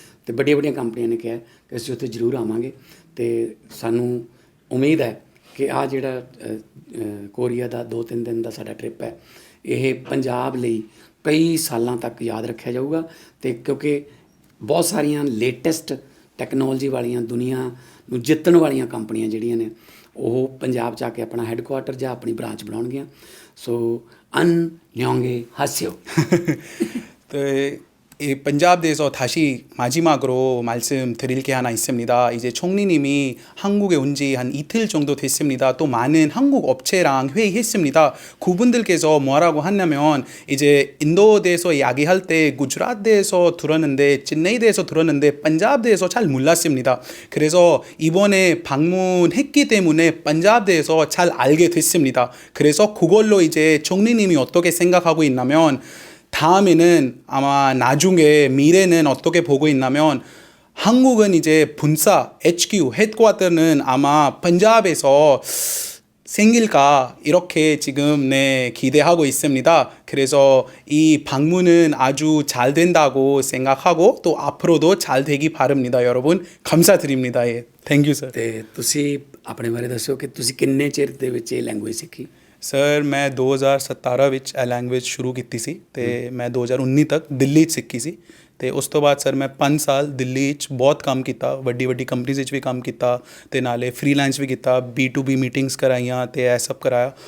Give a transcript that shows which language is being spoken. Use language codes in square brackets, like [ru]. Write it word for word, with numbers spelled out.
[pa] ਅਤੇ ਵੱਡੀਆਂ ਵੱਡੀਆਂ ਕੰਪਨੀਆਂ ਨੇ ਕਿਹਾ ਕਿ ਅਸੀਂ ਉੱਥੇ ਜ਼ਰੂਰ ਆਵਾਂਗੇ, ਅਤੇ ਸਾਨੂੰ ਉਮੀਦ ਹੈ ਕਿ ਆ ਜਿਹੜਾ ਅ, ਅ, ਕੋਰੀਆ ਦਾ ਦੋ ਤਿੰਨ ਦਿਨ ਦਾ ਸਾਡਾ ਟ੍ਰਿਪ ਹੈ, ਇਹ ਪੰਜਾਬ ਲਈ ਕਈ ਸਾਲਾਂ ਤੱਕ ਯਾਦ ਰੱਖਿਆ ਜਾਊਗਾ। ਅਤੇ ਕਿਉਂਕਿ ਬਹੁਤ ਸਾਰੀਆਂ ਲੇਟੈਸਟ ਟੈਕਨੋਲੋਜੀ ਵਾਲੀਆਂ, ਦੁਨੀਆ ਨੂੰ ਜਿੱਤਣ ਵਾਲੀਆਂ ਕੰਪਨੀਆਂ ਜਿਹੜੀਆਂ ਨੇ ਉਹ ਪੰਜਾਬ 'ਚ ਆ ਕੇ ਆਪਣਾ ਹੈੱਡਕੁਆਟਰ ਜਾਂ ਆਪਣੀ ਬ੍ਰਾਂਚ ਬਣਾਉਣਗੀਆਂ। [ko] ਸੋ ਅਨ ਨਿਉਂਗੇ ਹਾਸਿਓ। 네, 이 पंजाब에서 다시 마지막으로 말씀드릴 게 하나 있습니다. 이제 총리님이 한국에 온 지 한 이틀 정도 됐습니다. 또 많은 한국 업체랑 회의했습니다. 그분들께서 뭐라고 하냐면 이제 인도대에서 이야기할 때 구주라트에서 들었는데 찐네이대에서 들었는데 반잡대에서 잘 몰랐습니다. 그래서 이번에 방문했기 때문에 반잡대에서 잘 알게 됐습니다. 그래서 그걸로 이제 총리님이 어떻게 생각하고 있냐면 다음에는 아마 나중에 미래는 어떻게 보고 있냐면 한국은 이제 본사 에이치큐 헤드쿼터는 아마 펀잡에서 생길까 이렇게 지금 네 기대하고 있습니다. 그래서 이 방문은 아주 잘 된다고 생각하고 또 앞으로도 잘 되기 바랍니다. 여러분 감사드립니다. 예. [en] 땡큐 sir. [pa] ਅਤੇ ਤੁਸੀਂ ਆਪਣੇ ਬਾਰੇ ਦੱਸੋ ਕਿ ਤੁਸੀਂ ਕਿੰਨੇ ਚਿਰ ਦੇ ਵਿੱਚ ਇਹ ਲੈਂਗੁਏਜ ਸਿੱਖੀ? ਸਰ ਮੈਂ ਦੋ ਹਜ਼ਾਰ ਸਤਾਰਾਂ ਵਿੱਚ ਇਹ ਲੈਂਗੁਏਜ ਸ਼ੁਰੂ ਕੀਤੀ ਸੀ ਅਤੇ ਮੈਂ ਦੋ ਹਜ਼ਾਰ ਉੱਨੀ ਤੱਕ ਦਿੱਲੀ 'ਚ ਸਿੱਖੀ ਸੀ ਅਤੇ ਉਸ ਤੋਂ ਬਾਅਦ ਸਰ ਮੈਂ ਪੰਜ ਸਾਲ ਦਿੱਲੀ 'ਚ ਬਹੁਤ ਕੰਮ ਕੀਤਾ, ਵੱਡੀ ਵੱਡੀ ਕੰਪਨੀਜ਼ ਵਿੱਚ ਵੀ ਕੰਮ ਕੀਤਾ ਅਤੇ ਨਾਲੇ ਫ੍ਰੀਲਾਂਸ ਵੀ ਕੀਤਾ, ਬੀ ਟੂ ਬੀ ਮੀਟਿੰਗਸ ਕਰਾਈਆਂ ਅਤੇ ਇਹ ਸਭ ਕਰਾਇਆ।